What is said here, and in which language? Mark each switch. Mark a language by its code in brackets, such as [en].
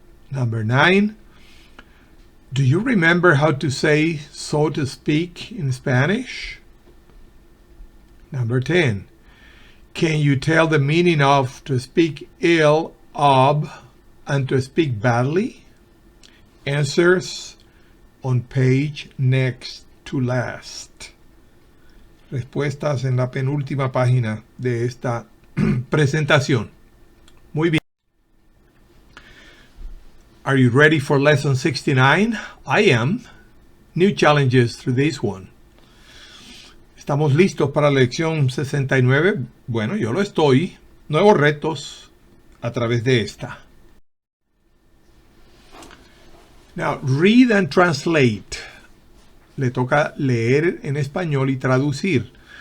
[en] Number nine, do you remember how to say so to speak in Spanish? Number 10, can you tell the meaning of to speak ill of and to speak badly? Answers on page next to last. [es] Respuestas en la penúltima página de esta presentación. Muy bien. [en] Are you ready for lesson 69? I am. New challenges through this one. [es] ¿Estamos listos para la lección 69? Bueno, yo lo estoy. Nuevos retos a través de esta. [en] Now, read and translate. [es] Le toca leer en español y traducir.